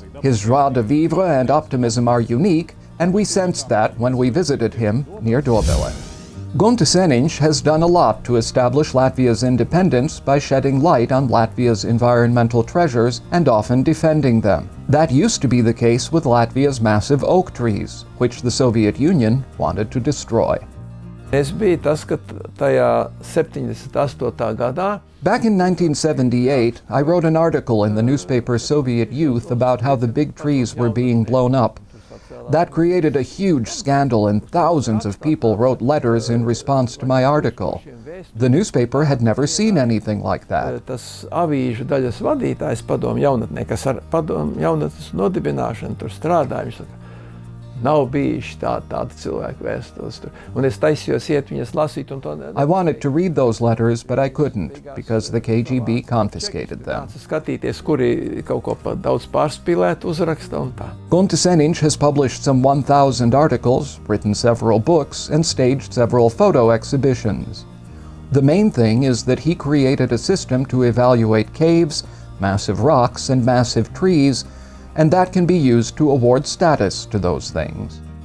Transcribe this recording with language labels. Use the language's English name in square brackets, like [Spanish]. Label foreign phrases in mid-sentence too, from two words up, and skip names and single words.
[English] His [French] joie de vivre [English] and optimism are unique, and we sensed that when we visited him near Dobele. Guntis Seniņš has done a lot to establish Latvia's independence by shedding light on Latvia's environmental treasures and often defending them. That used to be the case with Latvia's massive oak trees, which the Soviet Union wanted to destroy. [Latvian] Es biju tas, ka tajā 78. gadā. [English] Back in 1978, I wrote an article in the newspaper Soviet Youth about how the big trees were being blown up. That created a huge scandal, and thousands of people wrote letters in response to my article. The newspaper had never seen anything like that. [Latvian] Tas avīžu daļas vadītājs padomu jaunatnē, kas ar padomu jaunatnes nodibināšanu tur strādāja, viņš saka, nav bijuši tādi cilvēki vēstules tur. Un es taisījos iet viņas lasīt un to [English] I wanted to read those letters, but I couldn't, because the KGB confiscated them. [Latvian] Skatīties, kuri kaut ko pa daudz pārspīlēt uzraksta un tā. [English] Guntis Seniņš has published some 1,000 articles, written several books, and staged several photo exhibitions. The main thing is that he created a system to evaluate caves, massive rocks, and massive trees, and that can be used to award status to those things.